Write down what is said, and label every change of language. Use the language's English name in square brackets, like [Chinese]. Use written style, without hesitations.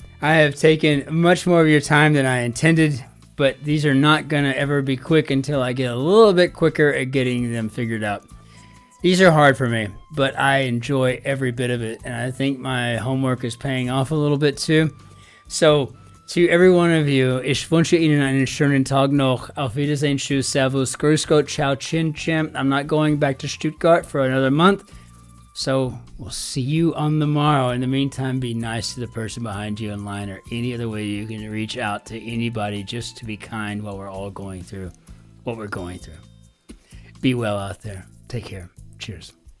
[English] I have taken much more of your time than I intended, but these are not going to ever be quick until I get a little bit quicker at getting them figured out. These are hard for me, but I enjoy every bit of it, and I think my homework is paying off a little bit too. So, to every one of you, [German] ich wünsche Ihnen einen schönen Tag noch. Auf Wiedersehen, tschüss, servus, grüß Gott, ciao, Cin-Cin. [English] I'm not going back to Stuttgart for another month, so we'll see you on the morrow. In the meantime, be nice to the person behind you in line or any other way you can reach out to anybody just to be kind while we're all going through what we're going through. Be well out there. Take care. Cheers.